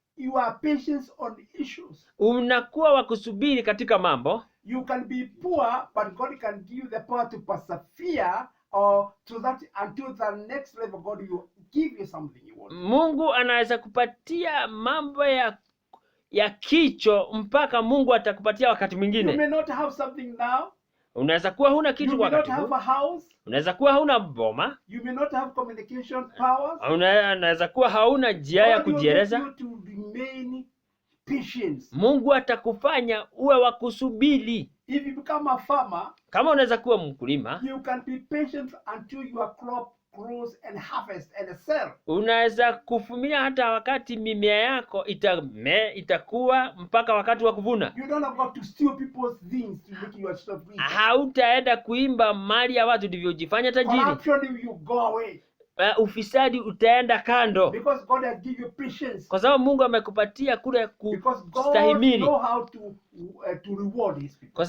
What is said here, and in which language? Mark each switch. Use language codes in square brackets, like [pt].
[en] You are patient on issues. [sw] Unakuwa wa kusubiri katika mambo. [en] You can be poor, but God can give you the power to persevere or to that until the next level. God will give you something you want. [sw] Mungu anaweza kupatia mambo ya kicho mpaka Mungu atakupatia wakati mwingine. [en] You may not have something now. [sw] Unaweza kuwa huna kitu kwa wakati. [en] You may not have a house. [sw] Unaweza kuwa hauna boma. [en] You may not have communication powers. [sw] Unaweza kuwa hauna njia ya kujieleza. [en] God will make you to remain patient. [sw] Mungu atakufanya uwe wa kusubiri. [en] If you become a farmer, [sw] kama unaweza kuwa mkulima, [en] you can be patient until your crop grows and harvest and sell. [sw] Unaweza kuvumilia hata wakati mimea yako itakuwa mpaka wakati wa kuvuna. [en] You don't have to steal people's things to make yourself rich. [sw] Hautaenda kuimba mali ya watu ndivyo ujifanye tajiri. [en] Corruption will go away. [sw] Ufisadi utaenda kando. [en] Because God has given you patience. [sw] Kwa sababu Mungu amekupatia kule kustahimili. [en] Because God knows how to reward his people.